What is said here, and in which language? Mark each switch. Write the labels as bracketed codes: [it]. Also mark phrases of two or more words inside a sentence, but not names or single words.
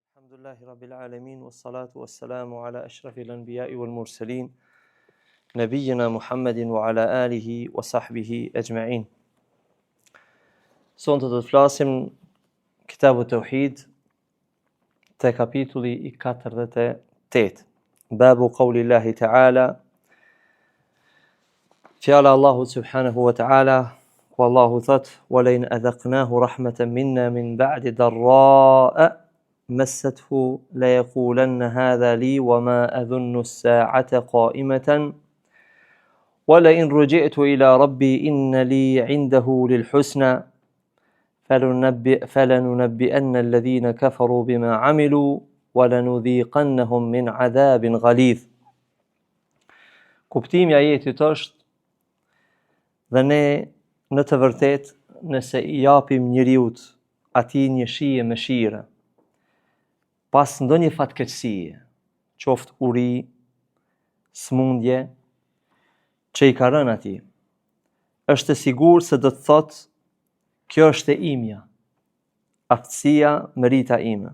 [ar] الحمد لله رب العالمين، والصلاة والسلام على أشرف الأنبياء والمرسلين، نبينا محمد وعلى آله وصحبه أجمعين. [sq] Sonte do të flasim Kitabu Tauhid te kapitulli I 48. [ar] باب قول الله تعالى, [sq] fjala Allahu [ar] سبحانه وتعالى, [sq] ku Allahu [ar] thot: "ولئن أذقناه رحمة منا من بعد ضراء مسته ليقولن هذا لي وما أظن الساعة قائمة ولئن رجعت إلى ربي إن لي عنده للحسنى فلننبئن الذين كفروا بما عملوا ولنذيقنهم من عذاب غليظ." [sq] Kuptimi I ajetit është dhe ne në të vërtet nëse I japim njeriut atij një shije mëshire pas ndonjë fatkeqësie, qoftë uri, smundje, që I ka rënë atij, është e sigurt se do të thotë, kjo është e imja, aftësia, merita ime.